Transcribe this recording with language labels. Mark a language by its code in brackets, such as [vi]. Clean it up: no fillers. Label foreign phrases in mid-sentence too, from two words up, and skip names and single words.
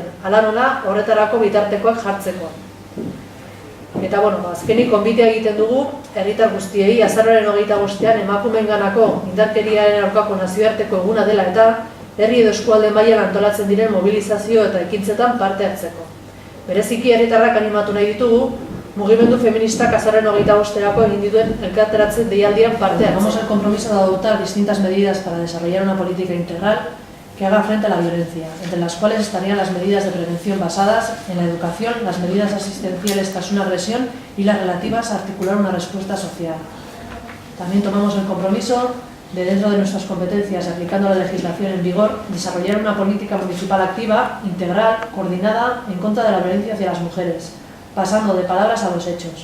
[eu] Hala nola, horretarako bitartekoak jartzeko. Eta, azkenik konbitea egiten dugu, herritar guztiei, azaroaren 25ean emakumeenganako indarkeriaren aurkako nazioarteko eguna dela eta herri edo eskualde mailan antolatzen diren mobilizazio eta ekintzetan parte hartzeko. Bereziki herritarrak animatu nahi ditugu, mugimendu feministak azaroaren 25erako egin dituen elkarteratzen deialdian parte hartzeko. [es] Tomamos el compromiso de adoptar distintas medidas para desarrollar una política integral que haga frente a la violencia, entre las cuales estarían las medidas de prevención basadas en la educación, las medidas asistenciales tras una agresión y las relativas a articular una respuesta social. También tomamos el compromiso de, dentro de nuestras competencias, aplicando la legislación en vigor, desarrollar una política municipal activa, integral, coordinada en contra de la violencia hacia las mujeres, pasando de palabras a los hechos.